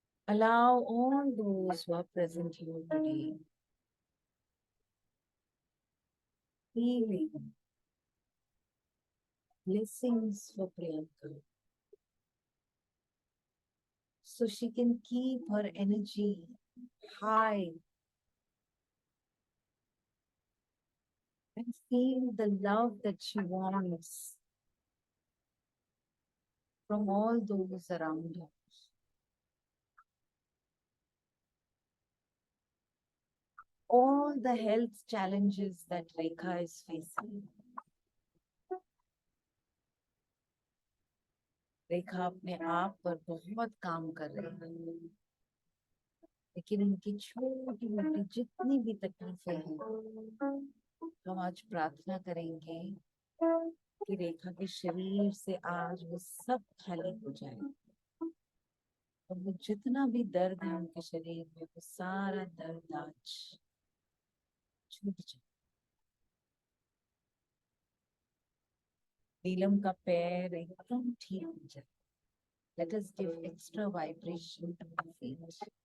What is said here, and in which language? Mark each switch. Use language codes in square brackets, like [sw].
[en] Allow all those who are present here today healing, blessings for Priyanka, so she can keep her energy high and feel the love that she wants from all those around her. All the health challenges that Rekha is facing. [hi] रेखा अपने आप पर बहुत काम कर रही है, लेकिन उनकी छोटी मोटी जितनी भी तकलीफें हैं, हम आज प्रार्थना करेंगे कि रेखा के शरीर से आज वो सब खाली हो जाए और वो जितना भी दर्द है उनके शरीर में वो सारा दर्द आज छूट जाए। नीलम का पैर एकदम ठीक हो जाए। [en] Let us give extra vibration to the feet.